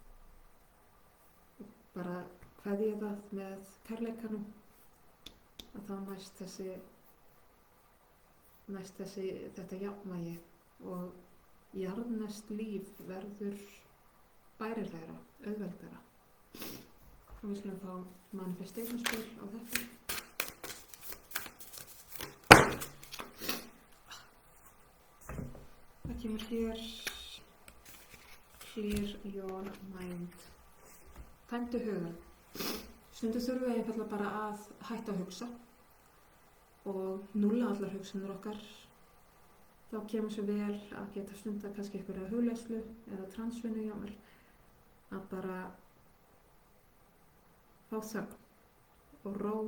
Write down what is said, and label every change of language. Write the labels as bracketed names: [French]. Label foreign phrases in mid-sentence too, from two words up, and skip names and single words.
[Icelandic] Bara kveðja það með kærleikanum að þá næst þetta jafnvægi og jarðneskt líf verður bærilegra, auðveldara. Og við skulum fá manifestation-spil á þetta. Það kemur hér [English] clear your mind. [Icelandic] Tæmdu hugann. Stundum þurfum við einfaldlega bara að hætta að hugsa og núlla allar hugsanir okkar. Þá kemur svo vel að geta stundar kannski einhverja hugleiðslu eða transvinnu jafnvel, að bara fá þögn og ró